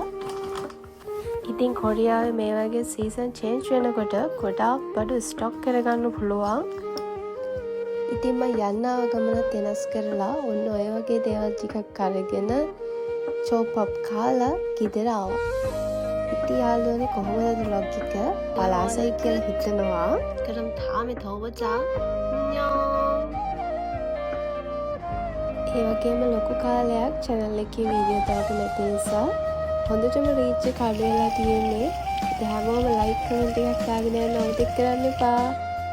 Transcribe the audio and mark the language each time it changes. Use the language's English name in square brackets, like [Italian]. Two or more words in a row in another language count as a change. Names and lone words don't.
[Sinhala] ඉතින් කොරියාවේ මේ වගේ [English] season change [Sinhala] වෙනකොට ගොඩාක් බඩු ස්ටොක් කරගන්න පුළුවන්. ඉතින් මම යන්න ආව ගමනත් වෙනස් කරලා ඔන්න ඔය වගේ දේවල් ටිකක් අරගෙන චොප් අප් කාලා ගෙදර ආවා. ඉතින් යාළුවනේ කොහොමද vlog එක? පලාසයි කියලා හිතනවා. [Korean] 그럼 다음에 더 보자. 안녕. [Sinhala] ඒ වගේම ලොකු කාලයක් channel එකේ වීඩියෝ දාපු නැති නිසා හොඳටම රීච් එක අඩු වෙලා තියෙන්නේ. ඉතින් හැමෝම [English] like comment [Sinhala] එකක් දාගෙන යන්න අමතක කරන්න එපා.